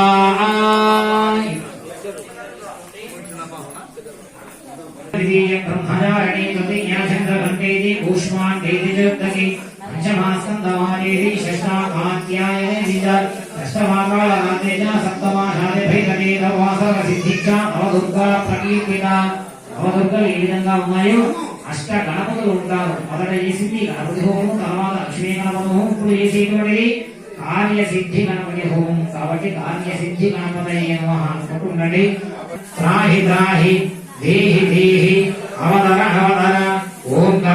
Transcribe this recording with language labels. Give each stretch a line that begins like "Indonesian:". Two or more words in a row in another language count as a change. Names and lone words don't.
Sanskrit: ब्रह्मचारिणी तृतीया चन्द्रघण्टेति कूष्माण्डेति चतुर्थी पंचमास्कन्धमादेति षष्ठाध्यायेति च अष्टमाकालरात्रे च सप्तमाशादे भैरवे नववासरसिद्धिक्षा नवदुर्गा प्रकीर्तिता।
Telugu: నవదుర్గలు ఏ విధంగా ఉన్నాయో అష్ట గణపతులు ఉంటారు. మొదట చేసింది గణపతి హోమం, తర్వాత లక్ష్మీ గణపతి హోమం, ఇప్పుడు చేసేటువంటిది కార్యసిద్ధి గణపతి హోమం. కాబట్టి
Sanskrit: కార్యసిద్ధి గణపతయే నమః
Telugu: అనుకుంటుండండి.
Sanskrit: త్రాహి త్రాహి దేహి దేహి అవతర అవతర ఓం గం